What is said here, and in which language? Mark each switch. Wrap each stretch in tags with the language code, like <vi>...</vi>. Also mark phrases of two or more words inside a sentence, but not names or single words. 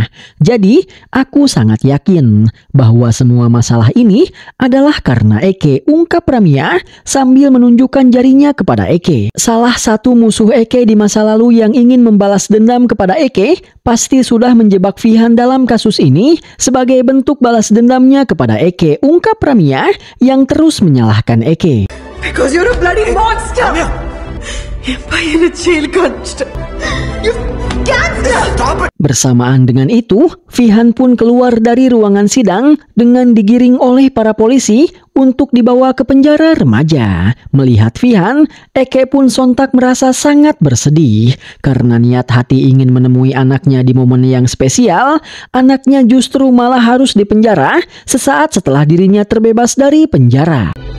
<id>Jadi, aku sangat yakin bahwa semua masalah ini adalah karena Eke," ungkap Ramia sambil menunjukkan jarinya kepada Eke. Salah satu musuh Eke di masa lalu yang ingin membalas dendam kepada Eke pasti sudah menjebak Vihan dalam kasus ini sebagai bentuk balas dendamnya kepada Eke, ungkap Ramia yang terus menyalahkan Eke.</id> <en>Because you're a bloody monster!</en> <ta>என் பையனை ஜெயிலுக்கு அனுப்பிச்சிட்டேன்.</ta> <id>Bersamaan dengan itu, Fihan pun keluar dari ruangan sidang dengan digiring oleh para polisi untuk dibawa ke penjara remaja. Melihat Fihan, Eke pun sontak merasa sangat bersedih karena niat hati ingin menemui anaknya di momen yang spesial, anaknya justru malah harus dipenjara sesaat setelah dirinya terbebas dari penjara.</id>